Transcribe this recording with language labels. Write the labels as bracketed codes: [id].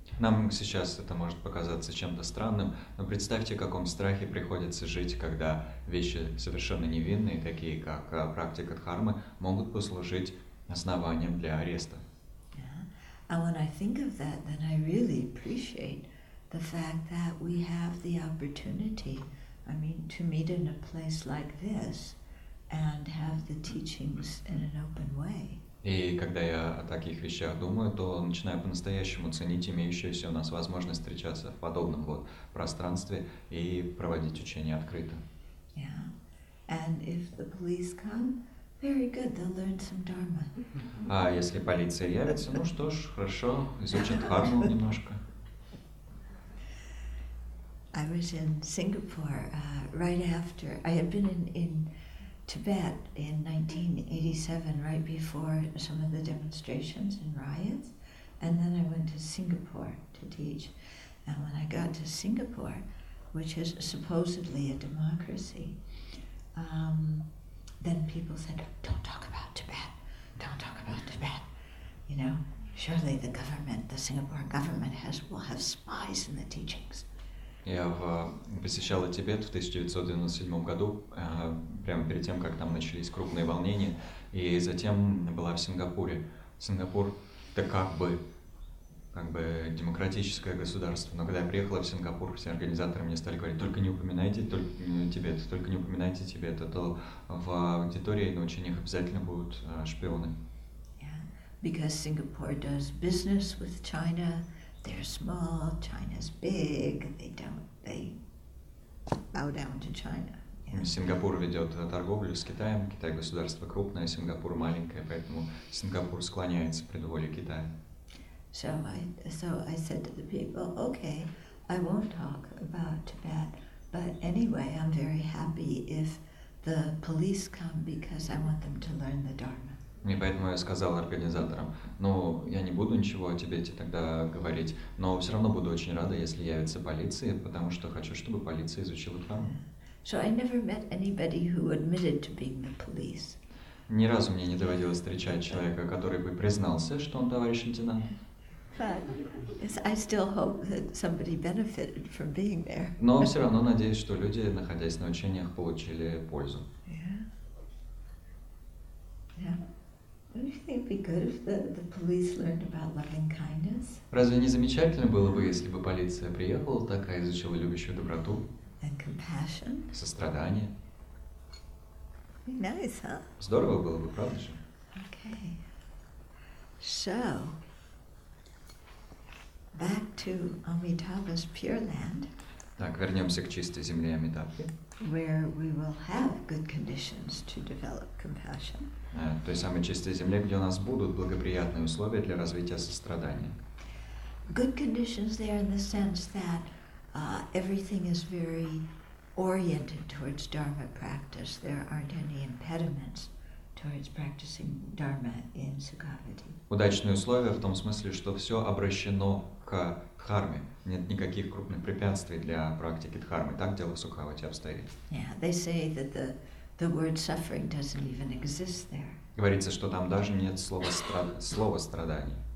[ru] Нам сейчас это может показаться чем-то странным, но представьте, в каком страхе приходится жить, когда вещи совершенно невинные, такие как практика дхармы, могут послужить основанием для ареста. [en] And when I think of that, then I really appreciate the fact that we have the opportunity, to meet in a place like this and have the teachings in an open way. [ru] И когда я о таких вещах думаю, то начинаю по-настоящему ценить имеющуюся у нас возможность встречаться в подобном пространстве и проводить учения открыто. [en] Yeah. And if the police come, very good, they'll learn some dharma. [ru] А если полиция явится, ну что ж, хорошо, изучат дхарму немножко. [en] I was in Singapore right after, I had been in Tibet in 1987, right before some of the demonstrations and riots, and then I went to Singapore to teach. And when I got to Singapore, which is supposedly a democracy, then people said, don't talk about Tibet, don't talk about Tibet. Surely the Singapore government will have spies in the teachings. [ru] Я посещал Тибет в 1997 году, прямо перед тем, как там начались крупные волнения, и затем была в Сингапуре. Сингапур — это как бы демократическое государство, но когда я приехала в Сингапур, все организаторы мне стали говорить, только не упоминайте Тибет, только не упоминайте Тибет, а то в аудитории на учениях обязательно будут шпионы. [en] Because Singapore does business with China. They're small, China's big, they bow down to China. Yeah. [ru] Сингапур ведет торговлю с Китаем, Китай государство крупное, Сингапур маленькое, поэтому Сингапур склоняется пред волей Китая. [en] So I said to the people, okay, I won't talk about Tibet, but anyway, I'm very happy if the police come because I want them to learn the Dharma. [ru] И поэтому я сказал организаторам, я не буду ничего о Тибете тогда говорить, но все равно буду очень рада, если явится полиция, потому что хочу, чтобы полиция изучила дхарму. [en] So I never met anybody who admitted to being the police. [ru] Ни разу мне не доводилось встречать человека, который бы признался, что он товарищ лейтенант. [en] But I still hope that somebody benefited from being there. [ru] Но все равно надеюсь, что люди, находясь на учениях, получили пользу. [en] Don't you think it'd be good if the police learned about loving kindness? [ru] Разве не замечательно было бы, если бы полиция приехала такая, изучила любящую доброту, [en] and compassion? [ru] Сострадание? [en] Be nice, huh? [ru] Здорово было бы, правда же? [en] Okay. So, back to Amitabha's Pure Land. [ru] Так, вернемся к чистой земле Амитабхи. [en] Where we will have good conditions to develop compassion. [ru] Той самой чистой земле, где у нас будут благоприятные условия для развития сострадания. [en] Good conditions there in the sense that everything is very oriented towards Dharma practice. There aren't any impediments towards practicing Dharma in Sukhavati. [ru] Удачные условия в том смысле, что все обращено к дхарме. Нет никаких крупных препятствий для практики дхармы. Так дело в Сукхавати обстоит. [en] Yeah, they say that the word suffering doesn't even exist there. [ru] Говорится, что там даже нет слова страданий.